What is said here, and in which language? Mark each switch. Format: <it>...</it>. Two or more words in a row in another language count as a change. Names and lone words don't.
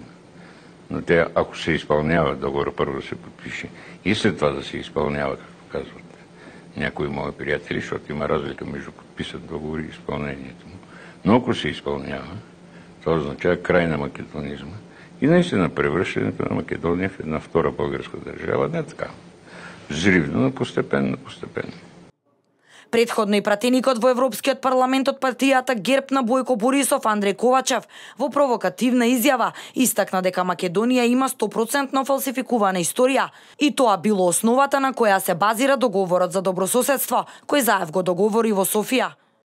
<bg>Но тя, ако се изпълнява, договора първо да се подпише и след това да се изпълнява, както казват някои мои приятели, защото има разлика между подписат договори и изпълнението му. Но ако се изпълнява, това означава край на македонизма и наистина превръщането на Македония в една втора българска държава, не така. Взривно, но постепенно.</bg> <mk>Предходно и пратеникот во Европскиот парламент од партијата ГЕРБ на Бојко Борисов Андреј Ковачев во провокативна изјава истакна дека Македонија има 100% фалсификувана историја и тоа било основата на која се базира договорот за добрососедство кој Заев го договори во Софија.</mk>